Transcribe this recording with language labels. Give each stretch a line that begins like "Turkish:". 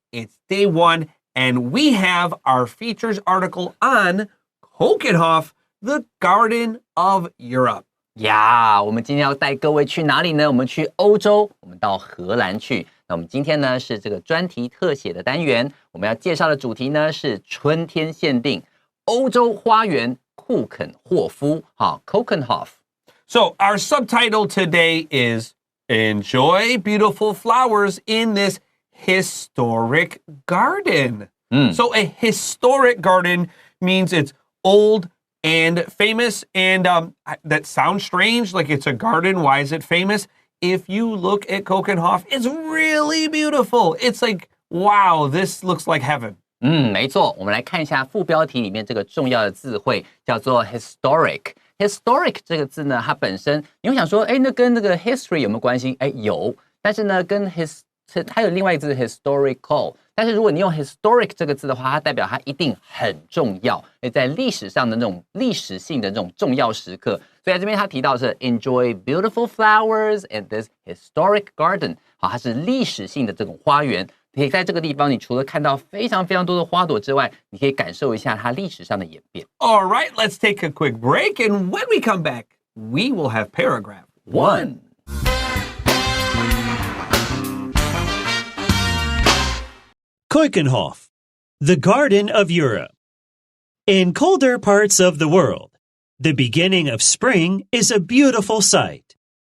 English: It's day 1, and we have our features article on Keukenhof, the Garden of Europe.
Chinese: 呀，我们今天要带各位去哪里呢？我们去欧洲，我们到荷兰去。那我们今天呢是这个专题特写的单元，我们要介绍的主题呢是春天限定欧洲花园库肯霍夫，好 ，Keukenhof。
English: So our subtitle today is Enjoy Beautiful Flowers in This Historic Garden. So a historic garden means it's old and famous, and that sounds strange, like it's a garden. Why is it famous? If you look at Keukenhof, it's really beautiful. It's like, wow, this looks like heaven.
Chinese: 没错，我们来看一下副标题里面这个重要的字汇，叫做 historic。historic 这个字呢，它本身你会想说，那跟那个 history 有没有关系？有，但是呢，跟它有另外一个字 historical。但是如果你用 historic 这个字的话，它代表它一定很重要，在历史上的那种历史性的这种重要时刻。所以在这边他提到的是
English: enjoy beautiful flowers in this historic garden。
Chinese: 好，它是历史性的这种花园。可以在这个地方，你除了看到非常非常多的花朵之外，你可以感受一下它历史上的演变。
English: All right, let's take a quick break, and when we come back, we will have paragraph 1. Keukenhof, the Garden of Europe. In colder parts of the world, the beginning of spring is a beautiful sight.